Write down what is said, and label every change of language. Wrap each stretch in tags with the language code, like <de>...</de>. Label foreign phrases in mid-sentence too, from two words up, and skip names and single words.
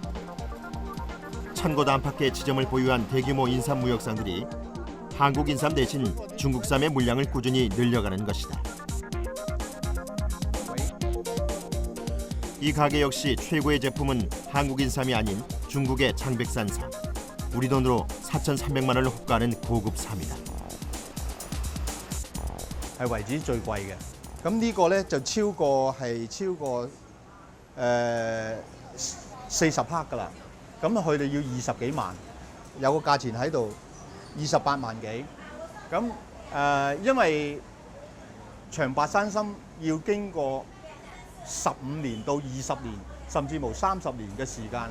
<ko>천곳 안팎의 지점을 보유한 대규모 인삼 무역상들이 한국 인삼 대신 중국삼의 물량을 꾸준히 늘려가는 것이다. 이 가게 역시 최고의 제품은 한국 인삼이 아닌 중국의 장백산삼. 우리 돈으로 4,300만 원을 호가하는 고급 삼이다.</ko> <yue>係為止最貴嘅。咁呢個咧就超過40克㗎啦。咁佢哋要20幾萬，有個價錢喺度28萬幾。咁因為長白山參要經過15年到20年，甚至乎30年嘅時間。</yue>